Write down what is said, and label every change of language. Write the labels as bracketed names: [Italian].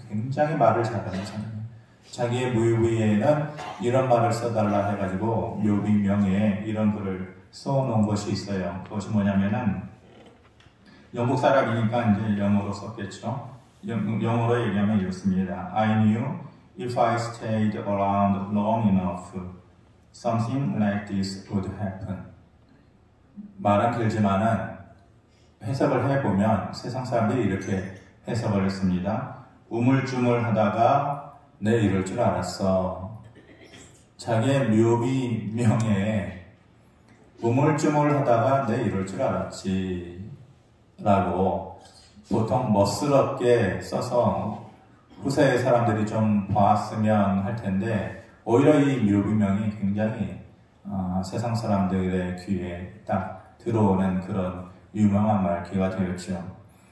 [Korean] 굉장히 말을 잘하는 사람이에요. 자기의 묘비에는 이런 말을 써달라 해가지고 묘비 명예에 이런 글을 써놓은 것이 있어요. 그것이 뭐냐면은 영국 사람이니까 이제 영어로 썼겠죠. 영어로 얘기하면 이렇습니다. [English] I knew if I stayed around long enough, something like this would happen. [Korean] 말은 길지만은 해석을 해보면 세상 사람들이 이렇게 해석을 했습니다. 우물쭈물하다가 내 이럴 줄 알았어. 자기의 묘비 명예에 우물쭈물하다가 내 이럴 줄 알았지 라고 보통 멋스럽게 써서 후세의 사람들이 좀 봤으면 할 텐데 오히려 이 묘비명이 굉장히 세상 사람들의 귀에 딱 들어오는 그런 유명한 말귀가 되었죠.